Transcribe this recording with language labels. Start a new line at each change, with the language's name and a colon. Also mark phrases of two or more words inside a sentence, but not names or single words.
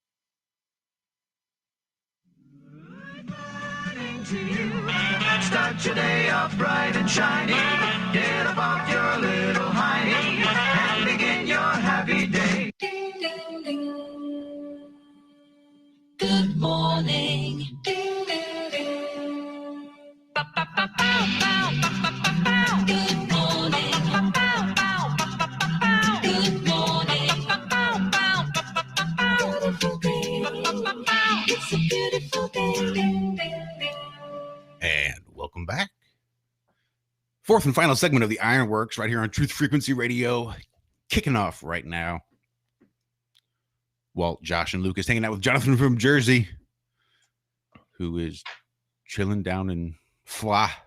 English: Start your day off bright and shiny. Get up off your little hiney and begin your happy day. Ding, ding, ding. Good morning. Ding, ding, ding. Ba, ba, ba, bow, bow, ba, ba, ba, bow. Good morning. Ba, bow, bow, ba, ba, ba, bow. Good morning. Ba, bow, bow, ba, ba, ba, bow. Beautiful day. Ba, ba, ba, bow. It's a beautiful day. Ding, ding, ding. And welcome back. Fourth and final segment of the Ironworx right here on Truth Frequency Radio. Kicking off right now. Walt, Josh, and Lucas hanging out with Jonathan from Jersey, who is chilling down in Fla.